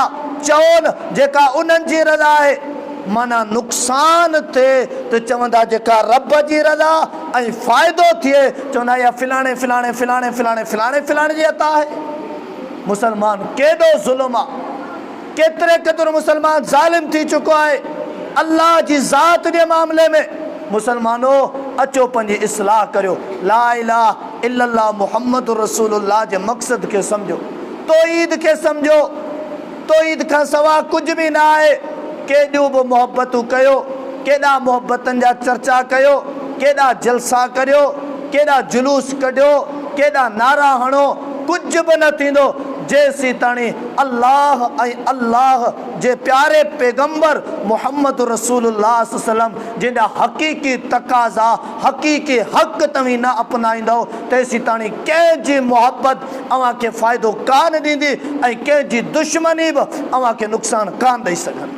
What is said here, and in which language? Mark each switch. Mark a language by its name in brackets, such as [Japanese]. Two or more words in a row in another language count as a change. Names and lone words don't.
[Sindhi] चओ न जेका उन्हनि जी रज़ा आहे। माना नुक़सान थिए त चवंदा जेका रब जी रज़ा ऐं फ़ाइदो थिए चवंदा या फिलाणे फिलाणे फिलाणे फिलाणे फिलाणे फिलाणे जी अता आहे। मुसलमान केॾो ज़ुल्म आहे, केतिरे क़दुरु मुसलमान ज़ालिम थी चुको आहे अल्लाह जी ज़ात जे मामले में। मुसलमानो अचो पंहिंजी इस्लाह करियो, [Arabic] لا إله إلا الله محمد رسول الله [Sindhi] जे मक़सद खे सम्झो, तौहीद खे सम्झो। तौहीद खां सवा कुझु बि न आहे। केॾियूं बि मोहबतूं कयो, केॾा मोहबतनि जा चर्चा कयो, केॾा जलसा करियो, केॾा जुलूस कढियो, केॾा नारा हणो, कुझु बि न थींदो जेसीं ताणी अल्लाह ऐं अल्लाह जे प्यारे पैगंबर मुहम्मद रसूलुल्लाह सल्लम जंहिंजा हक़ीक़ी तक़ाज़ा हक़ीक़ी हक़ तव्हीं न अपनाईंदव तेसीं ताणी कंहिंजी मोहबत अव्हांखे फ़ाइदो कान ॾींदी ऐं कंहिंजी दुश्मनी बि अव्हांखे नुक़सानु कान ॾेई सघंदी।